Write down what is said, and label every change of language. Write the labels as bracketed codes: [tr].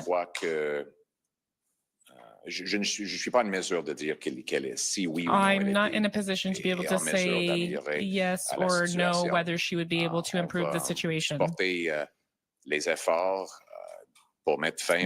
[fr] Je crois que je ne suis pas en mesure de dire si oui ou non. [en] I'm not in a position to be able to say yes or no whether she would be able to improve the situation. [fr] Porter les efforts pour mettre fin